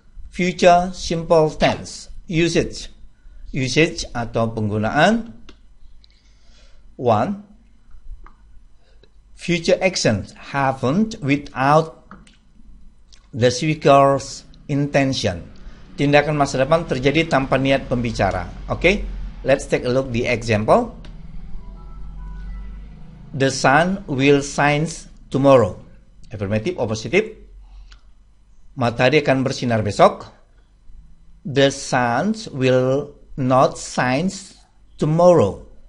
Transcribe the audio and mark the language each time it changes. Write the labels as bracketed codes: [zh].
[en] Future simple tense. Usage. Usage [id] atau penggunaan. [en] 1. Future actions happened without the speaker's intention. [id] Tindakan masa depan terjadi tanpa niat pembicara. [en] Okay, let's take a look the example. The sun will shine tomorrow. Affirmative or positive? [id] Matahari akan bersinar besok. [en] The sun will not shine tomorrow.